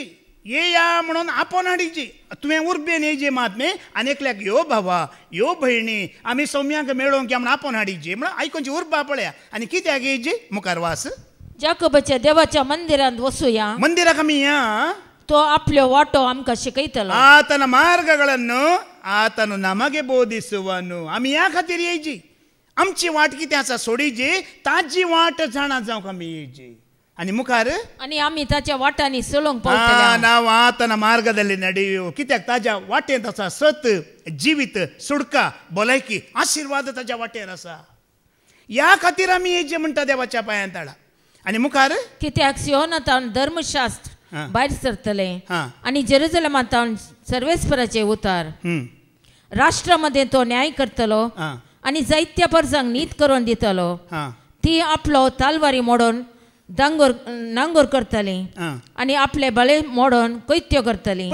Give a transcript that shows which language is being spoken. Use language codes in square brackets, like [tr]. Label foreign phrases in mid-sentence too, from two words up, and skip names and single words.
[kok] येया म्हणून आपोवन हाडीची. तुवें उर्बेन येयची महात्मे आनी एकल्याक यो भावा यो भयणी आमी सौम्यांक मेळोवंक या म्हण आपोवन हाडीची म्हणून आयकोनची उर्बा पळया. आनी कित्याक येयची मुखार वास. जाकोबाच्या देवाच्या मंदिरांत वचुया. मंदिराक आमी या. तो आपलो वाटो आमकां शिकयतलो. [kn] ಆತನ ಮಾರ್ಗಗಳನ್ನು ಆತನು ನಮಗೆ ಬೋಧಿಸುವನು. [kok] आमी ह्या खातीर येयची. आमची वाट कितें आसा सोडीची ताजी वाट जाणा जावंक आमी येयची. आनी मुखार आणि आम्ही ताच्या वाटांनी चलोवंक पावतले [kn] ನಾವು ಆತನ ಮಾರ್ಗದಲ್ಲಿ ನಡೆಯುವ [kok] कित्याक ताज्या वाटेंत आसा सत जिवीत सुडका भलायकी आशिर्वाद ताज्या वाटेर आसा ह्या खातीर आमी हेजे म्हणटा देवाच्या पांयां तळा आनी मुखार कित्याक सियोनांतावन धर्मशास्त्र भायर सरतले आणि जेरुसलेमांतावन सर्वेस्पराचे उतार राष्ट्रामध्ये तो न्याय करतलो आणि जायत्या परजांक नीत करून दितलो ती आपलो तालवारी मोडून नांगोर करतली आणि आपले बळे मोडून कोयत्यो करतली